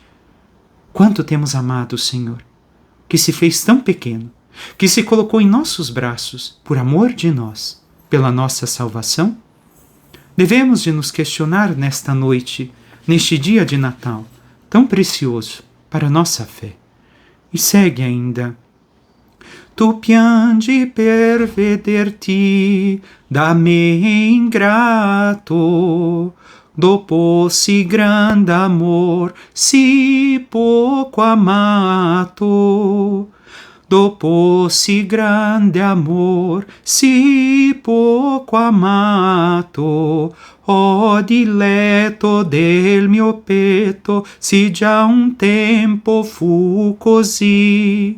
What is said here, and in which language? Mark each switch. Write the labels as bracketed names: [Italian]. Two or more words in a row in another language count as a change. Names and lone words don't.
[Portuguese] Quanto temos amado o Senhor, que se fez tão pequeno, que se colocou em nossos braços por amor de nós, pela nossa salvação? Devemos de nos questionar nesta noite, neste dia de Natal, tão precioso para a nossa fé. E segue ainda: [Italian] tu piangi per vederti da me ingrato, dopo si grande amor, si poco amato. Dopo si grande amor, si poco amato, oh diletto del mio petto, si già un tempo fu così.